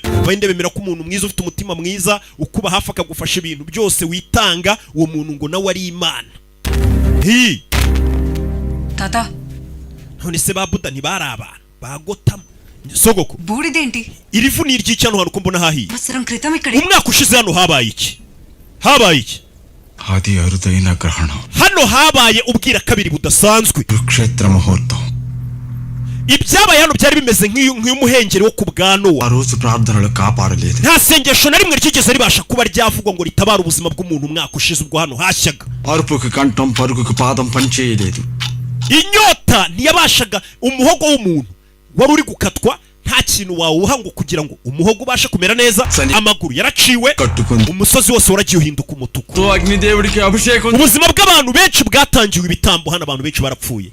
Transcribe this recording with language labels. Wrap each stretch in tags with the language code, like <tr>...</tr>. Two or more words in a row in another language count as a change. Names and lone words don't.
<rw>Abahinde bemera ko umuntu mwiza ufite umutima mwiza ukuba hafi akagufasha ibintu byose witanga, uwo muntu ngo nawe ari imana.</rw> <te>తాత</te> <rw>none se ba Buda ntibari abantu bagotama sogoko</rw> <te>బూడిదేంటి?</te> <rw>irivu ni iry'icyano hano ko mbona hahiye.</rw> <te>సంవత్సరం క్రితం ఇక్కడ</te> <rw>Umwaka ushize hano habaye iki?</rw> <te>ఆది అరుదైన గ్రహణం.</te> <rw>Hano habaye ubwira kabiri budasanzwe.</rw> <te>కురుక్షేత్ర ముహూర్తం.</te> <rw>Ibyabaye hano byari bimeze nk'umuhengeri wo ku bwa Nowa.</rw> <te>ఆ రోజు ప్రార్థనలు కాపాడలేదు.</te> <rw>Nta sengesho na rimwe ryigeze ribasha kuba ryavugwa ngo ritabara ubuzima bw'umuntu umwaka ushize ubwo hano hashyaga.</rw> <te>అరుపుకి కంఠం పరుగుకి పాదం పనిచేయలేదు.</te> <rw>Inyota ntiyabashaga umuhogo w'umuntu wari uri gukatwa, nta kintu wawuha ngo kugira ngo umuhogo ubashe kumera neza. Amaguru yaraciwe, umusozi wose waragiye uhinduka umutuku. Ubuzima bw'abantu benshi bwatangiwe ibitambo hano, abantu benshi barapfuye.</rw>